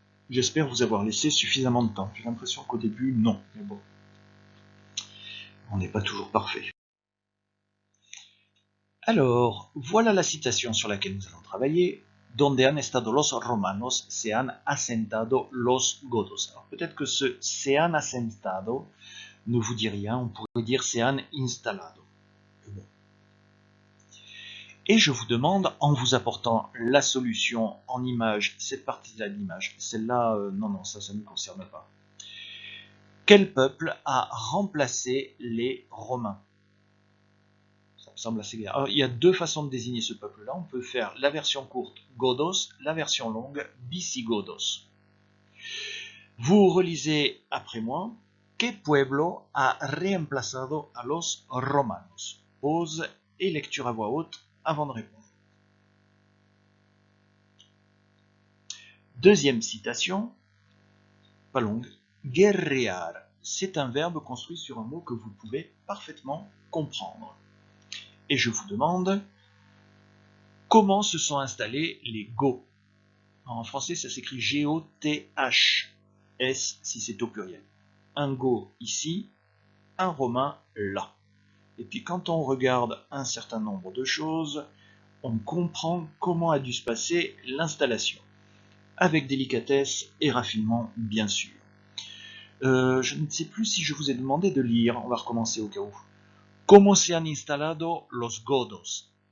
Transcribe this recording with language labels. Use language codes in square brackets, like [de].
[fr] J'espère vous avoir laissé suffisamment de temps. J'ai l'impression qu'au début, non. Mais bon, on n'est pas toujours parfait. Alors, voilà la citation sur laquelle nous allons travailler. [es] donde han estado los romanos, se han asentado los godos. [fr] Alors peut-être que ce [es] se han asentado [fr] ne vous dit rien, on pourrait dire [es] se han instalado. [fr] Bon. Et je vous demande, en vous apportant la solution en image, cette partie-là de l'image, celle-là, non, ça ne me concerne pas. Quel peuple a remplacé les Romains? Ça me semble assez clair. Alors, il y a deux façons de désigner ce peuple-là. On peut faire la version courte, Godos, la version longue, Visigodos. Vous relisez après moi. [es] ¿Qué pueblo ha reemplazado a los romanos? [fr] Pause et lecture à voix haute avant de répondre. Deuxième citation, pas longue. Guerrear, c'est un verbe construit sur un mot que vous pouvez parfaitement comprendre. Et je vous demande, comment se sont installés les Goths? En français, ça s'écrit G-O-T-H-S si c'est au pluriel. Un Goth ici, un Romain là. Et puis quand on regarde un certain nombre de choses, on comprend comment a dû se passer l'installation. Avec délicatesse et raffinement, bien sûr. Je ne sais plus si je vous ai demandé de lire, on va recommencer au cas où. [es] ¿Cómo se han instalado los godos?